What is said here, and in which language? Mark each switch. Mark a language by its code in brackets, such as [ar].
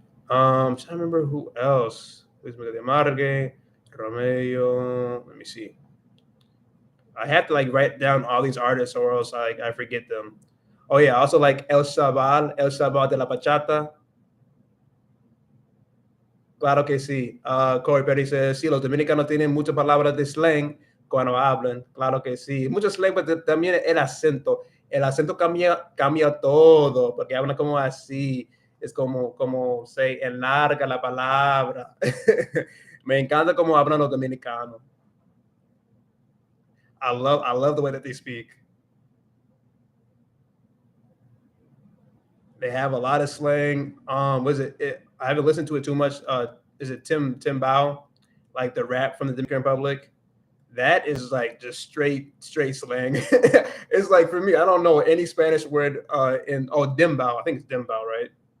[en] Trying to remember who else. Luis Miguel de Margue, Romeo. Let me see. I have to like write down all these artists, or else I forget them. Oh yeah, I also like El Sabal de la Bachata. [es] Claro que sí. Corey Perry dice, sí, los dominicanos tienen muchas palabras de slang cuando hablan. Claro que sí. Mucho slang, pero también el acento. El acento cambia todo, porque hablan como así. Es como se enlarga la palabra. Me encanta cómo hablan los dominicanos. [en] I love the way that they speak. They have a lot of slang. I haven't listened to it too much. Is it Tim Bao, like the rap from the Dominican Republic? That is like just straight slang. It's like for me, I don't know any Spanish word in Dimbao. I think it's Dimbao, right?